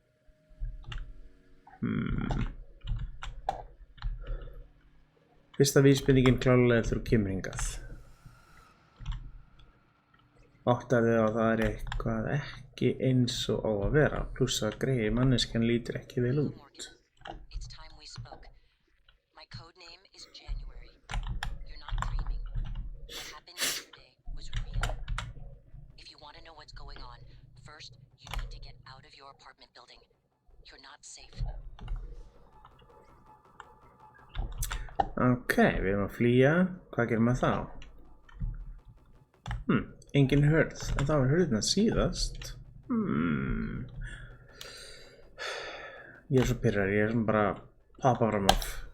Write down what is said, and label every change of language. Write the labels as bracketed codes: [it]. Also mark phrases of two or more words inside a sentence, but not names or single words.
[is] Fyrsta vísbendingin klárlega þegar þú kemur hingað. Áttar þig á að það er eitthvað ekki eins og á að vera, pluss að greyið manneskjan lítur ekki vel út. [en] It's time we spoke. My code name is January. You're not dreaming. What happened yesterday was real. If you want to know what's going on, first you need to get out of your apartment building. You're not safe. [is] Ok, við erum að flýja. Hvað gerum við þá? Engin hurð, en það var hurðina síðast. Ég er svo pirrar, ég er sem bara pappa fram af.